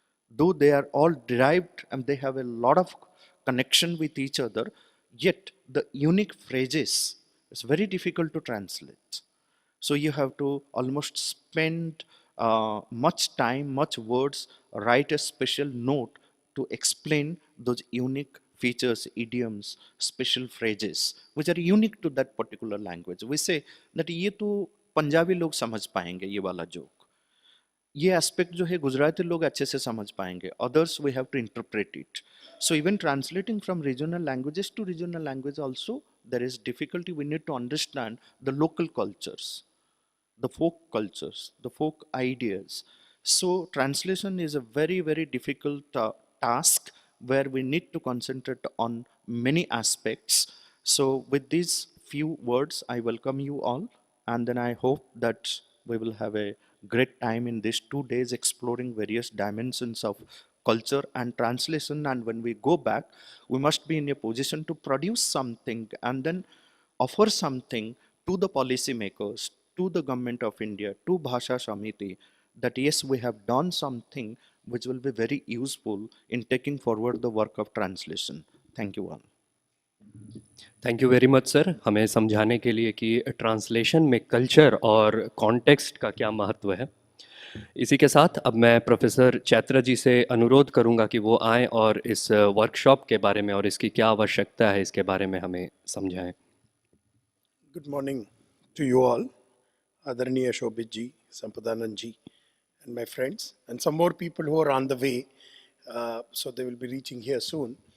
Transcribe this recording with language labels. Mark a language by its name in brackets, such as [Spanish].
[English] Though they are all derived and they have a lot of connection with each other, yet the unique phrases is very difficult to translate. So you have to almost spend much time, much words, write a special note to explain those unique features, idioms, special phrases, which are unique to that particular language. We say that [Hindi] ये तो पंजाबी लोग समझ पाएंगे ये वाला joke. ये aspect जो है गुजराती लोग अच्छे से समझ पाएंगे, [English] others we have to interpret it. So even translating from regional languages to regional language also there is difficulty. We need to understand the local cultures, the folk cultures, the folk ideas. So translation is a very, very difficult task where we need to concentrate on many aspects. So with these few words, I welcome you all, and then I hope that we will have a great time in these 2 days exploring various dimensions of culture and translation. And when we go back, we must be in a position to produce something and then offer something to the policymakers, to the government of India, to Bhasha Samiti, that yes, we have done something which will be very useful in taking forward the work of translation. Thank you all. [Hindi] Thank you very much sir, हमें समझाने के लिए कि translation में culture और context का क्या महत्व है। इसी के साथ अब मैं प्रोफेसर चैत्रा जी से अनुरोध करूंगा कि वो आएं और इस वर्कशॉप के बारे में और इसकी क्या आवश्यकता है इसके बारे में हमें समझाएं। [English] Good morning to you all, Adaraniya Shobhit ji, Sampadananda ji, and my friends, and some more people who are on the way, so they will be reaching here soon.